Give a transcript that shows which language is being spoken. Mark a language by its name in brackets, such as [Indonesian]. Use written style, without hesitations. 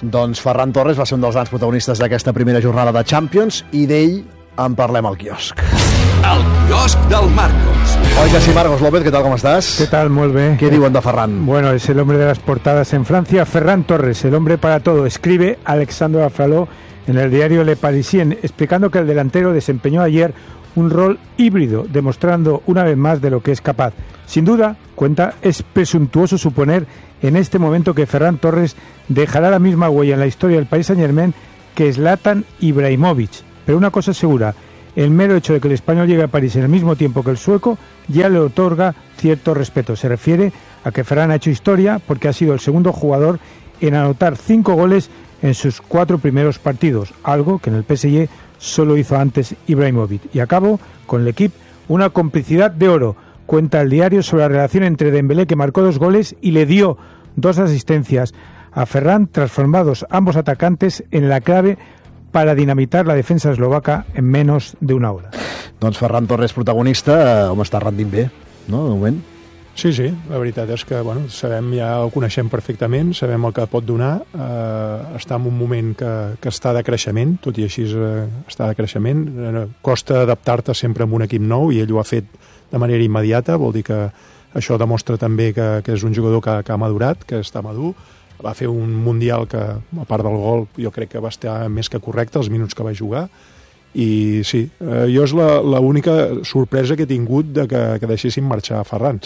[Catalan] Doncs Ferran Torres va ser un dels grans protagonistes d'aquesta primera jornada de Champions i d'ell en parlem al quiosc. El quiosc del Marcos. Oi que sí, Marcos López, què tal, com estàs? Què tal, molt bé. Què diuen de Ferran? [Spanish] Bueno, es el hombre de las portadas en Francia, Ferran Torres, el hombre para todo, escribe Alexandre Afraló en el diario Le Parisien, explicando que el delantero desempeñó ayer un rol híbrido, demostrando una vez más de lo que es capaz. Sin duda, cuenta, es presuntuoso suponer en este momento que Ferran Torres dejará la misma huella en la historia del Paris Saint-Germain que Zlatan Ibrahimovic. Pero una cosa es segura, el mero hecho de que el español llegue a París en el mismo tiempo que el sueco ya le otorga cierto respeto. Se refiere a que Ferran ha hecho historia porque ha sido el segundo jugador en anotar 5 goles en sus 4 primeros partidos, algo que en el PSG solo hizo antes Ibrahimovic. Y acabo con el equipo, una complicidad de oro, cuenta el diario sobre la relación entre Dembélé, que marcó 2 goles y le dio 2 asistencias a Ferran, transformados ambos atacantes en la clave para dinamitar la defensa eslovaca en menos de una hora. [Catalan] Doncs Ferran Torres, protagonista, home, està rendint bé, no, de moment? Sí, sí, la veritat és que, bueno, sabem, ja el coneixem perfectament, sabem el que pot donar, està en un moment que està de creixement, tot i així està de creixement, costa adaptar-te sempre amb un equip nou i ell ho ha fet de manera immediata, vol dir que això demostra també que és un jugador que ha madurat, que està madur, va fer un Mundial que, a part del gol, jo crec que va estar més que correcte els minuts que va jugar, i sí, jo és l'única sorpresa que he tingut de que deixessin marxar Ferran.